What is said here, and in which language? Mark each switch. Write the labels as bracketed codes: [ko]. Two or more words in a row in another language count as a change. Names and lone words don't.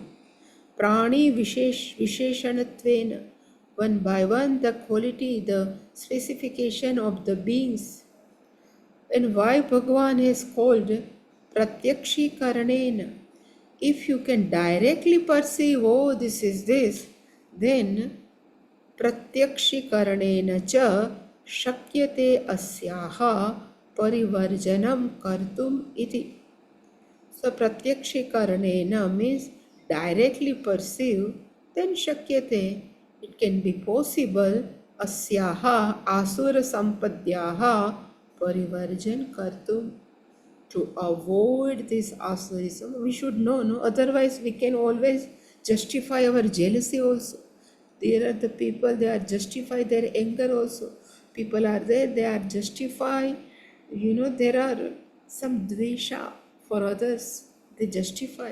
[sa] प्राणि विशेषणत्वेन, [en] one by one, the quality, the specification of the beings. And why Bhagavan has called [sa] प्रत्यक्षी करणेन. [en] If you can directly perceive, oh, this is this, then [sa] प्रत्यक्षी करणेन च शक्यते अस्याः परिवर्जनम् कर्तुम् इति. [en] So [sa] प्रत्यक्षी करणेन [en] means directly perceive, then shakyate, it can be possible, [sa] अस्याः असुर सम्पदः परिवर्जन कर्तुम्, [en] to avoid this asurism. We should know, no? Otherwise we can always justify our jealousy also. There are the people, they are justify their anger also. People are there, they are justify, there are some dvesha for others, they justify.